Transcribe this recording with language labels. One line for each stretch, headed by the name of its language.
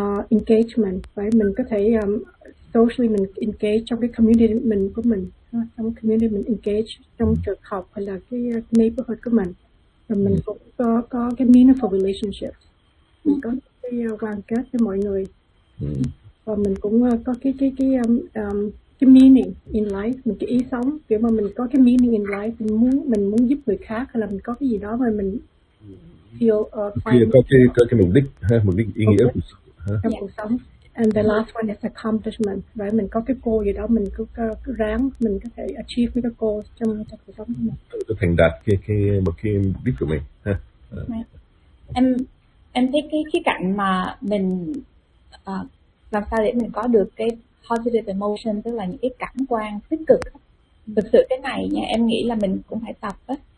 English: Engagement, right?
Vietnamese: Mình có thể socially mình engage trong cái community mình của mình, trong community mình engage trong trường học hay là cái neighborhood của mình, và mình cũng có cái
English: meaningful relationships,
Vietnamese: mình có cái quan kết với mọi người, và mình cũng có cái
English: meaning in life,
Vietnamese: mình cái ý sống, kiểu mà mình có cái meaning in life, mình muốn giúp người khác hay là mình có cái gì đó mà mình feel có cái mục đích ý nghĩa của sống.
English: And the last one is accomplishment, right?
Vietnamese: Mình có cái goal gì đó, mình cứ ráng, mình có thể achieve cái goal trong cuộc sống của mình, thành đạt cái đích của mình. Em thấy cái khía cạnh mà mình làm sao để mình có được cái
English: positive emotion,
Vietnamese: tức là những cái cảm quan tích cực, thực sự cái này nha, em nghĩ là mình cũng phải tập á,